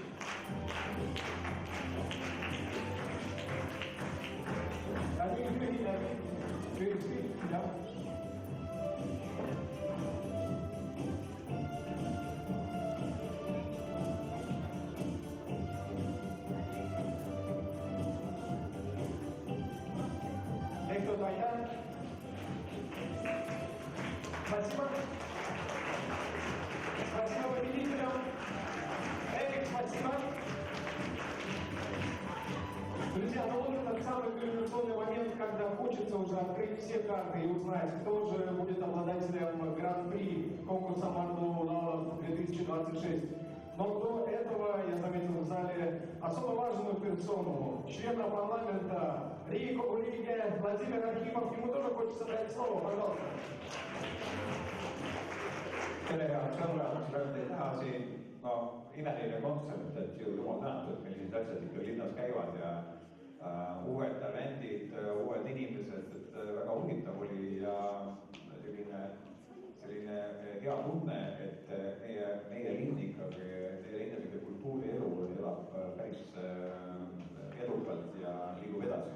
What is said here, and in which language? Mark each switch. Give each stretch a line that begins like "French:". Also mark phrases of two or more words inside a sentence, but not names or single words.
Estonian: Ja nüüd ühine pilt, jah. Tehtud, aitäh.
Russian: Спасибо. Спасибо победителям. Эрик, спасибо. Друзья, ну вот этот самый кульминационный момент, когда хочется уже открыть все карты и узнать, кто же будет обладателем Гран-при конкурса Маардулаула 2026. Но до этого я заметил в зале особо важную персону, члена парламента Риги Владимир Архипов. Ему тоже хочется дать слово, пожалуйста.
Estonian: Tere head sõbrad, rõõm teid näha siin. No, imeline kontsert, et ju jumal tänatud, millised asjad ikka linnas käivad ja uued talendid, uued inimesed, et väga huvitav oli ja selline hea tunne, et meie linn ikkagi, meie linnalike kultuurielu elab päris edukalt ja liigub edasi.